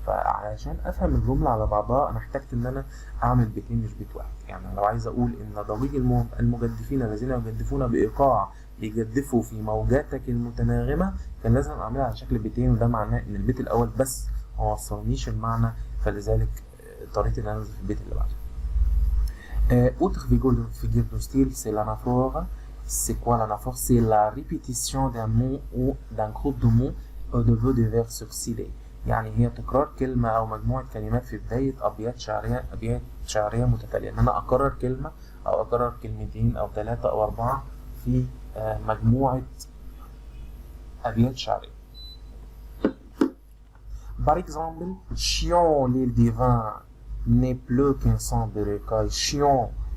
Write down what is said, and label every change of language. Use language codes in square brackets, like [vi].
[ar] فعشان أفهم الجملة على بعضها أنا احتجت إن أنا أعمل بيتين مش بيت واحد. يعني لو عايز أقول إن ضجيج المجدفين الذين يجدفون بإيقاع بيجدفوا في موجاتك المتناغمة كان لازم أعملها على شكل بيتين، وده معناه إن البيت الأول بس ما وصلنيش المعنى، فلذلك اضطريت ان انزل في البيت اللي بعده. [fr] Autre figure de style, c'est l'anaphore. C'est quoi l'anaphore? C'est la répétition d'un mot ou d'un groupe de mots au début de vers succédés. [ar] يعني هي تكرار كلمة أو مجموعة كلمات في بداية أبيات شعرية متتالية. إن أنا أكرر كلمة أو أكرر كلمتين أو 3 أو 4 في مجموعة أبيات شعرية. [fr] Par exemple, chiant l'île divin n'est plus qu'un sang de recaille. Chiant.